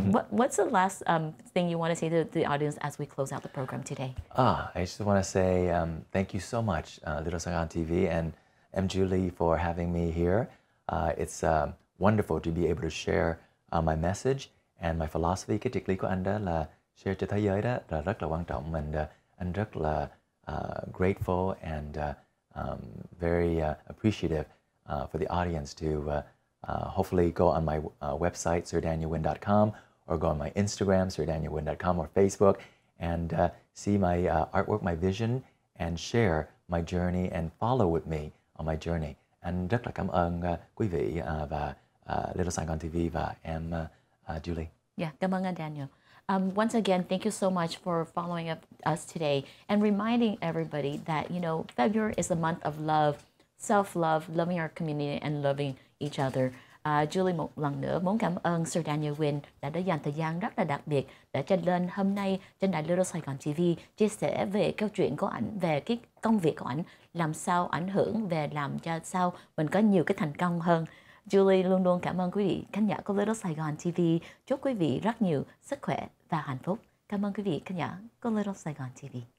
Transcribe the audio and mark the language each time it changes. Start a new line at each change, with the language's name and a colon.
English: What's the last thing you want to say to the audience as we close out the program today? I just want to say thank you so much, Little Saigon TV, and and Julie for having me here. It's wonderful to be able to share my message and my philosophy.
Vietnamese: Cái triết lý của anh đó là share cho thế giới đó là rất là quan trọng.
English: And
Vietnamese: anh rất là
English: grateful and very appreciative for the audience to hopefully go on my website, sirdanielwin.com, or go on my Instagram, sirdanielwin.com, or Facebook, and see my artwork, my vision, and share my journey and follow with me on my journey.
Vietnamese: Anh rất là cảm ơn quý vị và Little Saigon TV và em Julie. Yeah, cảm ơn anh Daniel.
English: Once again, thank you so much for following up us today and reminding everybody that, February is a month of love, self-love, loving our community and loving each other.
Vietnamese: Julie một lần nữa muốn cảm ơn Sir Daniel Win đã dành thời gian rất là đặc biệt để trên lên hôm nay trên đài Little Saigon TV chia sẻ về câu chuyện của ảnh, về cái công việc của ảnh, làm sao ảnh hưởng về làm cho sao mình có nhiều cái thành công hơn. Julie luôn luôn cảm ơn quý vị khán giả của Little Saigon TV. Chúc quý vị rất nhiều sức khỏe và hạnh phúc. Cảm ơn quý vị khán giả của Little Saigon TV.